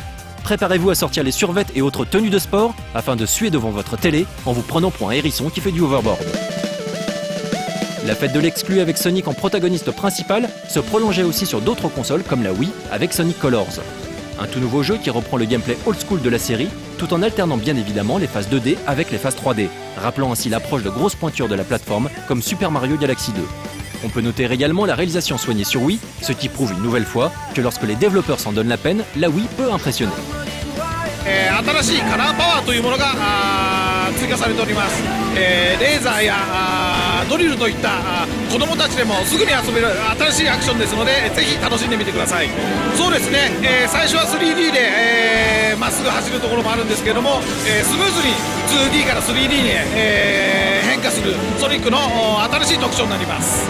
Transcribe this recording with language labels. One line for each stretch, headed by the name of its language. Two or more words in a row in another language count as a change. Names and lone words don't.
French: Préparez-vous à sortir les survêtes et autres tenues de sport afin de suer devant votre télé en vous prenant pour un hérisson qui fait du overboard. La fête de l'exclu avec Sonic en protagoniste principal se prolongeait aussi sur d'autres consoles comme la Wii avec Sonic Colors. Un tout nouveau jeu qui reprend le gameplay
English: old school
French: de la série, tout en alternant bien évidemment les phases 2D avec les phases 3D, rappelant ainsi l'approche de grosses pointures de la plateforme comme Super Mario Galaxy 2. On peut noter également la réalisation soignée sur Wii, ce qui prouve une nouvelle fois que lorsque les développeurs s'en donnent la peine, la Wii peut impressionner.
Japanese: 新しいカラーパワーというものが追加されております、レーザーやドリルといった子どもたちでもすぐに遊べる新しいアクションですのでぜひ楽しんでみてください。そうですね、最初は 3D でまっすぐ走るところもあるんですけれども、スムーズに 2D から 3D に変化するソニックの新しい特徴になります。